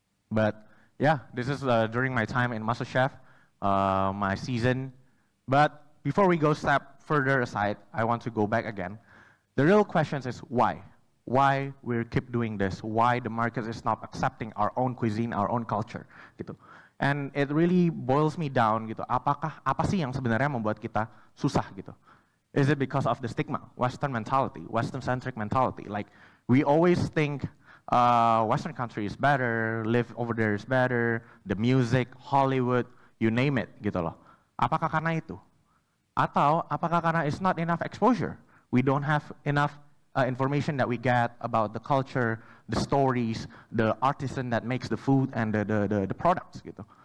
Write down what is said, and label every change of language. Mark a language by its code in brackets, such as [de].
[en] But yeah, this is during my time in MasterChef, my season. But before we go step further aside, I want to go back again. The real question is why? Why we keep doing this? Why the market is not accepting our own cuisine, our own culture, gitu. And it really boils me down, gitu. [id] Apa sih yang sebenarnya membuat kita susah, gitu? [en] Is it because of the stigma, Western mentality, Western-centric mentality? Like we always think Western country is better, live over there is better, the music, Hollywood, you name it, gitu loh. [id] Apakah karena itu? Atau apakah karena [en] it's not enough exposure? We don't have enough information that we get about the culture, the stories, the artisan that makes the food and the products gitu.